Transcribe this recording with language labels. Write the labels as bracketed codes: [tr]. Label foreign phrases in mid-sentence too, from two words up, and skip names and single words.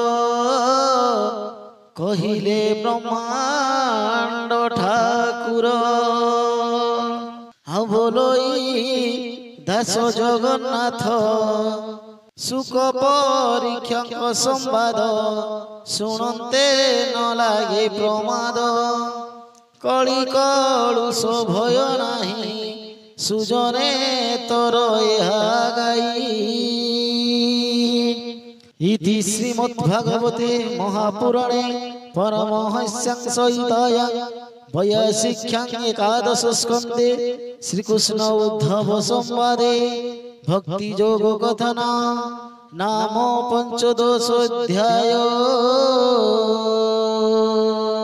[or] କହିଲେ ବ୍ରହ୍ମାଣ୍ଡ ଠାକୁର ଆଉ ବୋଲଇ ଦାସ ଜଗନ୍ନାଥ ସୁଖ ପରୀକ୍ଷକ ସମ୍ବାଦ ଶୁଣନ୍ତେ ନ ଲାଗେ ପ୍ରମାଦ କଳି କଳୁଷ ଭୟ ନାହିଁ ସୁଜନେ ତୋର ଗାଇ [sa] इति श्रीमद्भागवते महापुराणे परमहंस्यां संहितायां वैयासिक्यां एकादश स्कन्धे श्रीकृष्ण उद्धव संवादे भक्ति योग कथन नाम 15 अध्याय।